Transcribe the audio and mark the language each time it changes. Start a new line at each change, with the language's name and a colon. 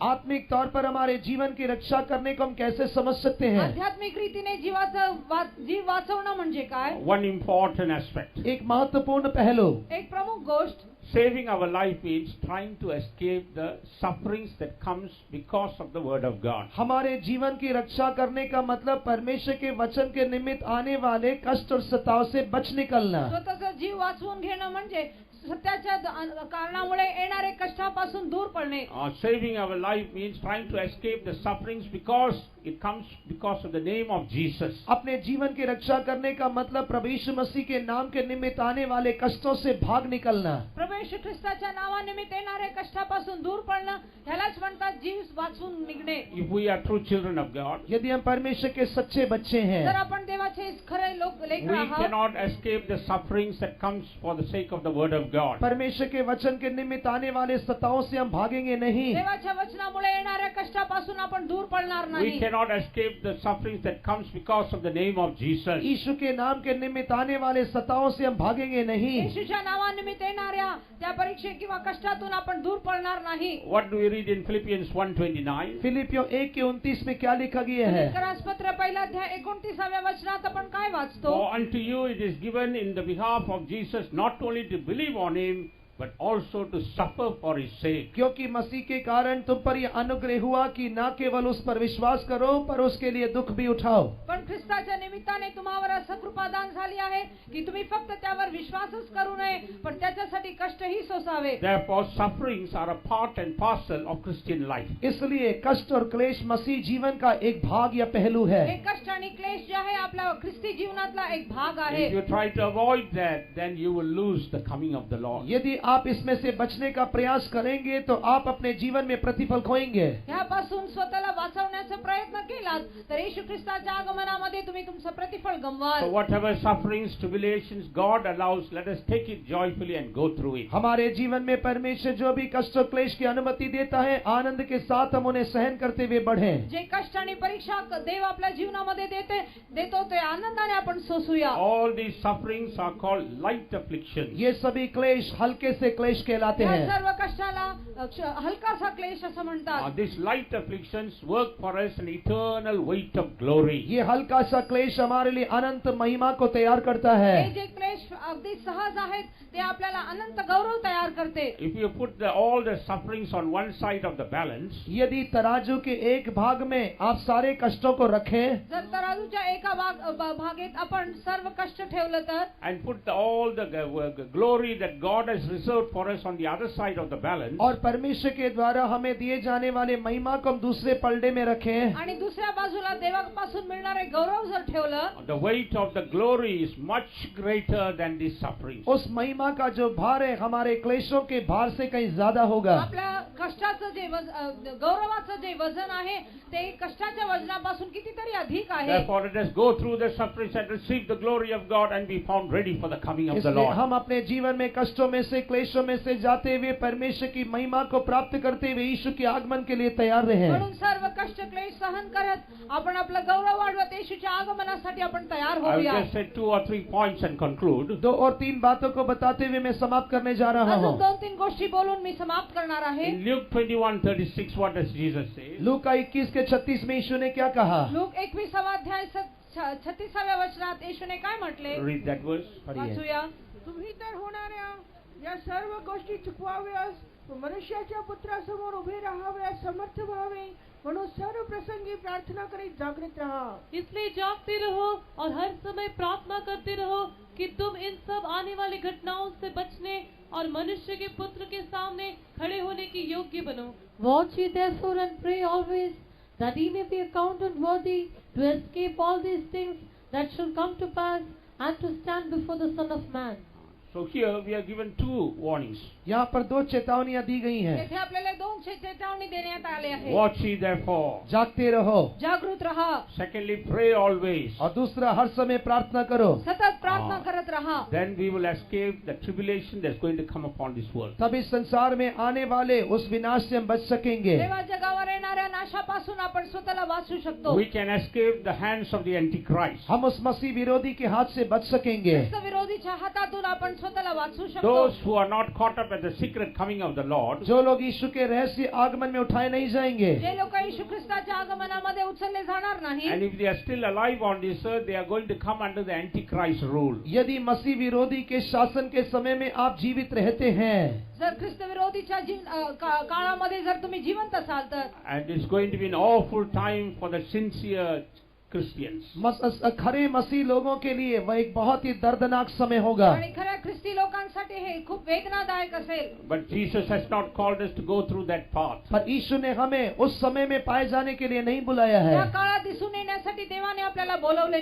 Hindi: आत्मिक तौर पर हमारे जीवन की रक्षा करने को हम कैसे समझ सकते हैं?
Marathi: आध्यात्मिक रीतीने जीव वाचवणं म्हणजे काय?
English: One important aspect.
Hindi: एक महत्वपूर्ण पहलू,
Marathi: एक प्रमुख गोष्ट,
English: Saving our life means trying to escape the sufferings that comes because of the word of God.
Hindi: हमारे जीवन की रक्षा करने का मतलब परमेश्वर के वचन के निमित्त आने वाले कष्ट और सताव से बच निकलना.
Marathi: स्वतःचा जीव वाचवून घेणं म्हणजे सत्याच्या कारणामुळे येणारे कष्टापासून दूर पडणे.
English: Saving our life means trying to escape the sufferings because it comes because of the name of Jesus.
Hindi: अपने जीवन की रक्षा करने का मतलब प्रभु यीशु मसीह के नाम के निमित्त आने वाले कष्टों से भाग निकलना.
Marathi: प्रभू येशू ख्रिस्ताच्या नावानिमित्त येणारे कष्टापासून दूर पडणं ह्यालाच म्हणतात जीव वाचवून निघणे.
English: If we are true children of God,
Hindi: यदि हम परमेश्वर के सच्चे बच्चे हैं,
Marathi: जर आपण देवाचे खरे लेकर
English: we
Marathi: आहोत,
English: cannot escape the sufferings that comes for the sake of the word of God.
Hindi: परमेश्वर के वचन के निमित्त आने वाले सताओं से हम भागेंगे नहीं.
Marathi: देवाच्या वचनामुळे येणाऱ्या कष्टापासून आपण दूर पडणार
English: We
Marathi: नाही.
English: cannot escape the sufferings that comes because of the name of Jesus.
Hindi: यीशु के नाम के निमित्त आने वाले सताओं से हम भागेंगे नहीं.
Marathi: येशूच्या नावानिमित्त येणाऱ्या त्या परीक्षे किंवा कष्टातून आपण दूर पडणार नाही.
English: What do we read in Philippians 1:29?
Hindi: फिलिपियों 1:29 में क्या लिखा गया है?
Marathi: फिलिप्पियरांपत्र पहिला अध्याय 29व्या वचनात आपण काय वाचतो?
English: For unto you it is given in the behalf of Jesus not only to believe on him, but also to suffer for his sake.
Hindi: क्योंकि मसीह के कारण तुम पर यह अनुग्रह हुआ कि न केवल उस पर विश्वास करो पर उसके लिए दुख भी उठाओ.
Marathi: पण ख्रिस्ताच्या निमित्ताने तुम्हावर असं कृपादान झाली आहे की तुम्ही फक्त त्यावर विश्वासच करू नये पण त्याच्यासाठी कष्टही सोसावे.
English: Therefore sufferings are a part and parcel of Christian life.
Hindi: इसलिए कष्ट और क्लेश मसीह जीवन का एक भाग या पहलू है.
Marathi: हे कष्ट आणि क्लेश जे आहे आपल्या ख्रिस्ती जीवनातला एक भाग आहे.
English: If you try to avoid that, then you will lose the coming of the Lord.
Hindi: यदि आप इसमें से बचने का प्रयास करेंगे तो आप अपने जीवन में प्रतिफल खोएंगे.
Marathi: ह्यापासून स्वतःला वाचवण्याचा प्रयत्न केलात तर येशू ख्रिस्ताच्या आगमनामध्ये तुम्ही तुमचं प्रतिफल गमवाल.
English: So whatever sufferings, tribulations God allows, let us take it joyfully and go through it.
Hindi: हमारे जीवन में परमेश्वर जो भी कष्ट और क्लेश की अनुमति देता है आनंद के साथ हम उन्हें सहन करते हुए बढ़ें.
Marathi: जे कष्ट आणि परीक्षा देव आपल्या जीवनामध्ये देतो ते आनंदाने आपण सोसूया.
English: All these sufferings are called light afflictions.
Hindi: ये सभी क्लेश हल्के से क्लेश कहलाते
Marathi: या
Hindi: हैं.
Marathi: सर्व कष्टाला हलकासा क्लेश असं म्हणतात.
English: These light afflictions work for us an eternal weight of glory.
Hindi: ये हल्का सा क्लेश हमारे लिए अनंत महिमा को तैयार करता है.
Marathi: हे जे क्लेश अगदी सहज आहेत ते आपल्याला अनंत गौरव तयार करते.
English: If you put all the sufferings on one side of the balance,
Hindi: यदि तराजू के एक भाग में आप सारे कष्टों को रखें
Marathi: जर तराजूच्या एका भागेत आपण सर्व कष्ट ठेवलं तर
English: and put all the glory that God has reserved for us on the other side of the balance,
Hindi: और परमेश्वर के द्वारा हमें दिए जाने वाले महिमा को हम दूसरे पलड़े में रखें
Marathi: आणि दुसऱ्या बाजूला देवापासून मिळणारे गौरव जर ठेवलं,
English: the weight of the glory is much greater than these sufferings.
Hindi: उस महिमा का जो भार है हमारे क्लेशों के भार से कहीं ज्यादा होगा.
Marathi: आपल्या कष्टाचं जे गौरवाचं जे वजन आहे ते कष्टाच्या वजनापासून कितीतरी अधिक आहे.
English: Therefore let us go through the sufferings and receive the glory of God and be found ready for the coming of the
Hindi: इसलिए
English: Lord.
Hindi: हम अपने जीवन में कष्टों में से क्लेशों में से जाते हुए परमेश्वर की महिमा को प्राप्त करते हुए यीशु के आगमन के लिए तैयार रहें.
Marathi: म्हणून सर्व कष्ट क्लेश सहन करत आपण आपलं गौरव वाढवत येशूच्या आगमनासाठी आपण तयार
English: I will
Marathi: होऊया.
English: just say 2 or 3 points and conclude.
Hindi: 2 और 3 बातों को बताते हुए मैं समाप्त करने जा रहा
Marathi: अजून
Hindi: हूँ.
Marathi: 2-3 गोष्टी बोलून मी समाप्त करणार आहे.
English: In Luke 21:36, what does Jesus say?
Hindi: लूका 21:36 में यीशु ने क्या कहा?
Marathi: लूक 21वा अध्याय 36व्या वचनात येशूने काय म्हटले?
English: Read that verse.
Marathi: वाचूया. तुम्ही तर होणाऱ्या या सर्व गोष्टी चुकवाव्यास मनुष्याच्या पुत्रासमोर उभे राहाव्यास समर्थ व्हावे म्हणून सर्व प्रसंगी प्रार्थना करीत जागृत रहा.
Hindi: इसलिए जागते रहो और हर समय प्रार्थना करते रहो कि तुम इन सब आने वाली घटनाओं से बचने और मनुष्य के पुत्र के सामने खड़े होने की योग्य बनो.
English: Watch ye therefore and pray always, that ye may be accounted worthy to escape all these things that shall come to pass, and to stand before the Son of Man. So here we are given 2 warnings.
Hindi: यहाँ पर 2 चेतावनियां दी गई हैं.
Marathi: येथे आपल्याला 2 चेतावणी देण्यात आली आहे.
English: Watch ye therefore.
Hindi: जागते रहो.
Marathi: जागृत रहा.
English: Secondly, pray always.
Hindi: और दूसरा हर समय प्रार्थना करो.
Marathi: सतत प्रार्थना करत रहा.
English: Then we will escape the tribulation that's going to come upon this world.
Hindi: तब इस संसार में आने वाले उस विनाश से हम बच सकेंगे.
Marathi: देवा जगावर येणाऱ्या नाशापासून आपण स्वतःला वाचू शकतो.
English: We can escape the hands of the Antichrist.
Hindi: हम उस मसीह विरोधी के हाथ से बच सकेंगे.
Marathi: ख्रिस्त विरोधीच्या हातातून आपण स्वतःला वाचू शकतो.
English: Those who are not caught up at the secret coming of the Lord,
Hindi: जो लोग यीशु के रहस्य आगमन में उठाए नहीं जाएंगे,
Marathi: जे लोक येशू ख्रिस्ताच्या आगमनामध्ये उचलले जाणार नाही,
English: and if they are still alive on this earth, they are going to come under the Antichrist rule.
Hindi: यदि मसीह विरोधी के शासन के समय में आप जीवित रहते हैं,
Marathi: जर ख्रिस्त विरोधीच्या काळामध्ये जर तुम्ही जिवंत असाल तर,
English: And it's going to be an awful time for the sincere Christians.
Hindi: खरे मसीह लोगों के लिए वह एक बहुत ही दर्दनाक समय होगा.
Marathi: आणि खऱ्या ख्रिस्ती लोकांसाठी हे खूप वेदनादायक असेल.
English: But Jesus has not called us to go through that path.
Hindi: पर यीशु ने हमें उस समय में पाए जाने के लिए नहीं बुलाया है.
Marathi: त्या काळात दिसून येण्यासाठी देवाने आपल्याला बोलवले